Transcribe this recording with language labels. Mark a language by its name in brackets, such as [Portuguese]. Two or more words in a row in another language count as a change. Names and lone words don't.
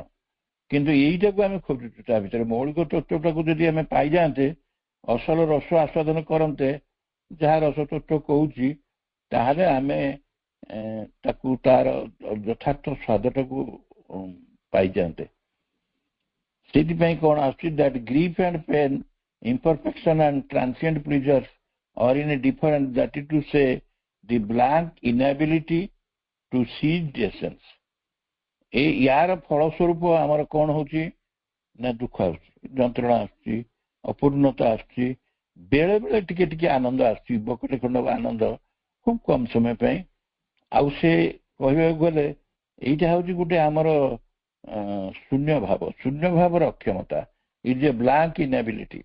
[Odia] କିନ୍ତୁ ଏଇଟାକୁ ଆମେ ଖୋଜୁଛୁ, ତା ଭିତରେ ମୌଳିକ ତତ୍ତ୍ୱଟାକୁ ଯଦି ଆମେ ପାଇଯାଆନ୍ତେ, ଅସଲ ରସ ଆସ୍ୱାଦନ କରନ୍ତେ, ଯାହା ରସ ତତ୍ତ୍ୱ କହୁଛି, ତାହେଲେ ଆମେ ତାକୁ ତାର ଯଥାର୍ଥ ସ୍ୱାଦଟାକୁ ପାଇଯାଆନ୍ତେ। ସେଇଥିପାଇଁ କଣ ଆସୁଛି, [English] that grief and pain, imperfection and transient pleasures are in a different, that is to say, the blank inability to see the essence. [Odia] ୟାର ଫଳସ୍ୱରୂପ ଆମର କଣ ହଉଛି ନା ଦୁଃଖ ଆସୁଛି, ଯନ୍ତ୍ରଣା ଆସୁଛି, ଅପୂର୍ଣ୍ଣତା ଆସୁଛି, ବେଳେ ବେଳେ ଟିକେ ଟିକେ ଆନନ୍ଦ ଆସୁଛି, ବକଟେ ଖଣ୍ଡ ଆନନ୍ଦ ଖୁବ କମ ସମୟ ପାଇଁ। ଆଉ ସେ କହିବାକୁ ଗଲେ ଏଇଟା ହଉଛି ଗୋଟେ ଆମର ଶୂନ୍ୟ ଭାବର ଅକ୍ଷମତା, [English] is a blank inability.